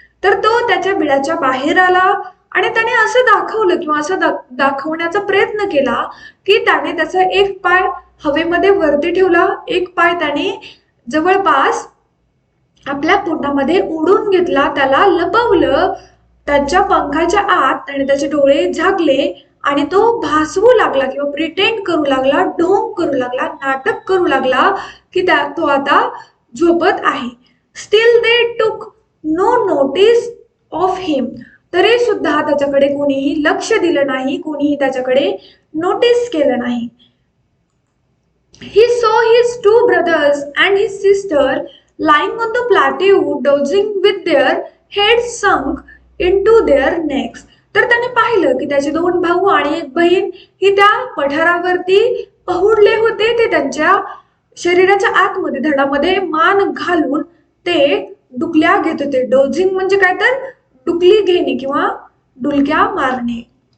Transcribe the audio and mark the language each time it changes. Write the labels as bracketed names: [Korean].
[Marathi] तर तो त्याच्या बिळाच्या बाहेर आला आणि त्याने असं दाखवलं किंवा असं दाखवण्याचा प्रयत्न केला की त्याने त्याचा एक पाय हवेमध्ये वरती ठेवला, एक पाय त्याने जवळपास आपल्या पोटामध्ये ओढून घेतला, त्याला लपवलं. त्याच्या पंखाच्या आत त्याने त्याचे डोळे झाकले आणि तो भासवू लागला किंवा प्रिटेंड करू लागला, ढोंग करू लागला, नाटक करू लागला की तो आता झोपत आहे. [English] Still they took no notice of him. [Marathi] तरी सुद्धा त्याच्याकडे कोणीही लक्ष दिलं नाही, कोणीही त्याच्याकडे नोटीस केलं नाही. [English] He saw his two brothers and his sister lying on the plateau dozing with their heads sunk into their necks. [Marathi] तर त्याने पाहिलं की त्याचे दोन भाऊ आणि एक बहीण ही त्या पठारावरती पहुडले होते. ते त्यांच्या शरीराच्या आतमध्ये धडामध्ये मान घालून ते डुकल्या घेत होते. डोझिंग म्हणजे काय, तर डुकली घेणे किंवा डुलक्या मारणे.